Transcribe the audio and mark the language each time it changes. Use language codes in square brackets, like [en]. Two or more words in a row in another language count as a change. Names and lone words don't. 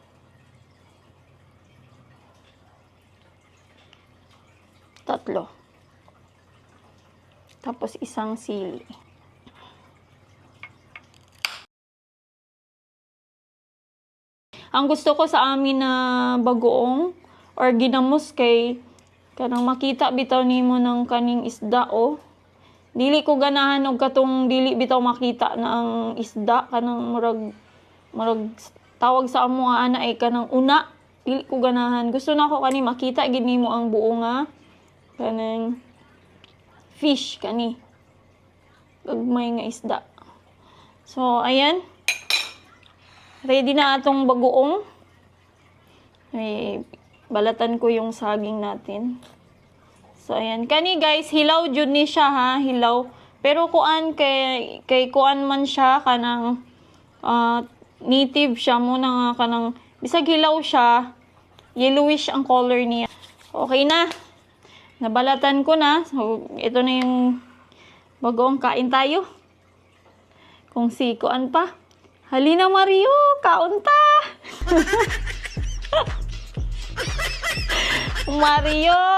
[tl] Tatlo. Tapos isang sili. [ceb] Ang gusto ko sa amin na bagoong or ginamos kay kanang makita bitaw nimo ng kaning isda o. Dili ko ganahan og katong dili bitaw makita na ang isda kanang murag tawag sa amo nga ana ay kanang una. Dili ko ganahan. Gusto na ko kani makita gid nimo ang buo nga kanang fish kani. Gagmay nga isda. [tl] So ayan. [ceb] Ready na atong bagoong. [tl] Ay, balatan ko yung saging natin. So, ayan. Kani guys, [ceb] hilaw jud ni siya ha, hilaw. Pero kuan kay kuan man siya kanang native siya muna nga kanang bisag hilaw siya, yellowish ang color niya. [tl] Okay na. Nabalatan ko na. So, ito na yung bagoong, kain tayo. Kung si kuan pa. Halina Mario, kaunta! Mario!